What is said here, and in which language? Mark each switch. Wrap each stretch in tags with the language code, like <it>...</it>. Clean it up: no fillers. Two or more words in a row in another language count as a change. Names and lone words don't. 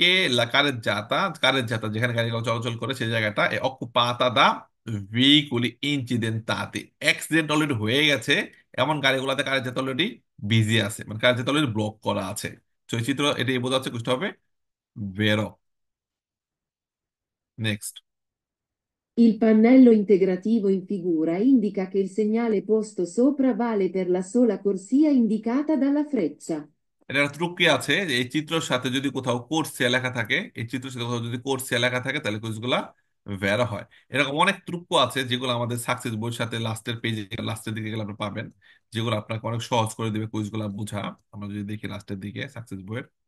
<it>la carreggiata</it> <bn>যেখানে গাড়িগুলো চলাচল করে সেই জায়গাটা</bn> <it>occupata da veicoli incidentati,</it> <en>accident already</en> <bn>হয়ে গেছে এমন গাড়িগুলোতে কারের যাতা</bn> <en>already busy</en> <bn>আছে, মানে কারের যাতা</bn> <en>already block</en> <bn>করা আছে। তো এই চিত্র এটাই বোঝাচ্ছে, বুঝতে হবে। বেরো। নেক্সট।</bn> <it>Il pannello integrativo in figura indica che il segnale posto sopra vale per la sola corsia indicata dalla freccia.</it> <bn>এটা একটা ত্রুটি আছে যে এই চিত্রের সাথে যদি কোথাও কোর্সিয়া লেখা থাকে, এই চিত্রের সাথে কোথাও যদি কোর্সিয়া লেখা থাকে, তাহলে কুইজগুলা ভ্যারা হয়। এরকম অনেক ত্রুক্য আছে যেগুলো আমাদের সাকসেস বইয়ের সাথে লাস্টের পেজে, লাস্টের দিকে গেলে আপনি পাবেন, যেগুলো আপনাকে অনেক সহজ করে দিবে কুইজগুলা বোঝা। আমরা যদি দেখি লাস্টের দিকে সাকসেস বইয়ের।</bn>